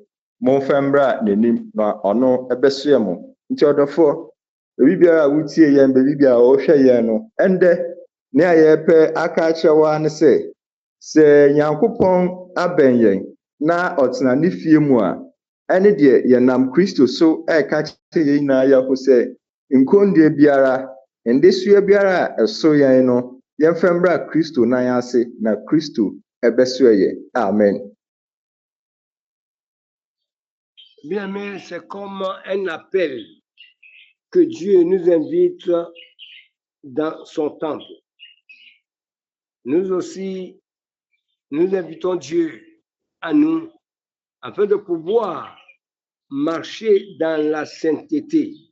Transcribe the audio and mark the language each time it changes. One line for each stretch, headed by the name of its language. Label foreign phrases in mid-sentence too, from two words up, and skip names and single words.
Akan: momfa mbra n'anim na ɔno ɛbɛsoɛ mo nti ɔdɔfoɔ obi biara a wotie yɛn baabi biara a ɔhwɛ yɛn no ɛndɛ ne a yɛpɛ aka akyerɛ wa ne sɛ Nyankopɔn abɛn yɛn na ɔtena ne fie mu a ɛne deɛ yɛnam Kristo so ɛka kyerɛ yɛn nyinaa yɛho sɛ nkondua biara ndesua biara a ɛso yɛn no yɛmfa mbra Kristo nan ase na Kristo ɛbɛsoɛ yɛn. Amen.
French: Bien aimé, c'est comme un appel que Dieu nous invite dans son temple. Nous aussi, nous invitons Dieu à nous afin de pouvoir marcher dans la sainteté.